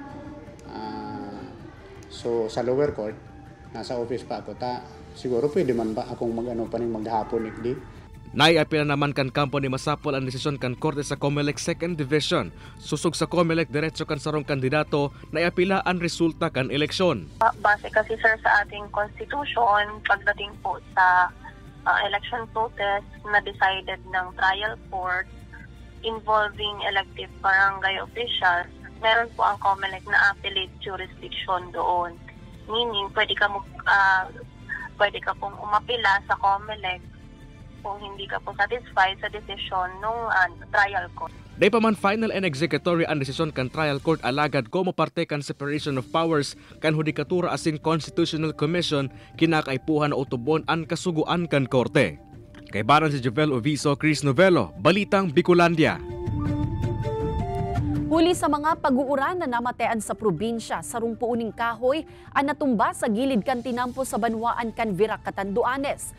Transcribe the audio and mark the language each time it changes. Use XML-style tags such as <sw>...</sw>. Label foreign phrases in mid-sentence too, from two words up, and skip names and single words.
<tl>So sa</tl> <en>lower court,</en> <tl>nasa office pa ako.</tl> <bik>Siguro pwede man ba akong maghapon ikdi? Naiapila naman kan kampo ni Masapol ang desisyon kan korte sa COMELEC 2nd Division. Susog sa COMELEC diretso kan sarong kandidato, naiapila ang resulta kan eleksyon.</bik> <tl>Base kasi sir sa ating constitution, pagdating po sa</tl> <en>election protest</en> <tl>na decided ng</tl> <en>trial court involving elective barangay officials,</en> <tl>meron po ang COMELEC na</tl> <en>appellate jurisdiction</en> <tl>doon. Meaning, pwede ka pong umapila sa COMELEC kung hindi ka po satisfied sa desisyon ng</tl> <en>trial court.</en> <bik>Day pa man</bik> <en>final and executory</en> <bik>ang desisyon kan</bik> <en>trial court</en> <bik>alagad como parte kan</bik> <en>separation of powers</en> <bik>kan hudikatura asin</bik> <en>Constitutional Commission</en> <bik>kinakaipuhan na utubon ang kasuguan kan korte. Kay baran si Jovel Oviso, Chris Novello, Balitang Bicolandia. Huli sa mga pag-uuran na namatean sa probinsya, sarong puuning kahoy ang natumba sa gilid kan tinampo sa Banwaan kan Virac, Catanduanes.</bik>